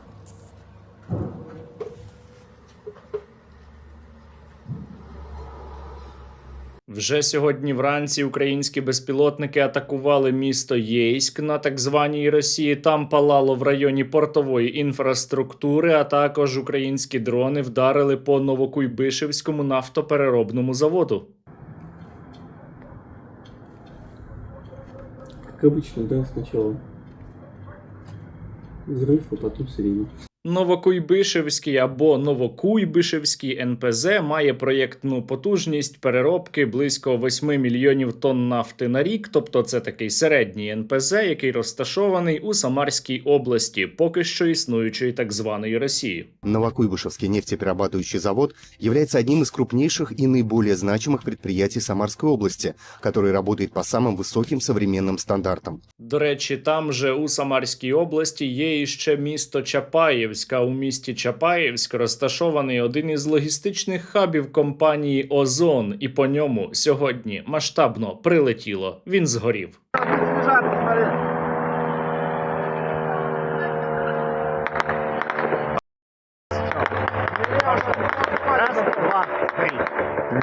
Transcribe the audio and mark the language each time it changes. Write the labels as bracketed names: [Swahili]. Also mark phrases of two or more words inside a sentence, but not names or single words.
[Ukrainian] Вже сьогодні вранці українські безпілотники атакували місто Єйськ на так званій Росії. Там палало в районі портової інфраструктури, а також українські дрони вдарили по Новокуйбишевському нафтопереробному заводу. [Russian] Как обычно, да, сначала взрыв, а потом сирена. [Ukrainian] Новокуйбишевський або Новокуйбишевський НПЗ має проєктну потужність переробки близько 8 мільйонів тонн нафти на рік, тобто це такий середній НПЗ, який розташований у Самарській області, поки що існуючої так званої Росії. [Russian] Новокуйбышевский нефтеперерабатывающий завод является одним из крупнейших и наиболее значимых предприятий Самарской области, который работает по самым высоким современным стандартам. [Ukrainian] До речі, там же у Самарській області є іще місто Чапаєвськ. У місті Чапаєвськ розташований один із логістичних хабів компанії «Озон», і по ньому сьогодні масштабно прилетіло. Він згорів. Раз, два, три.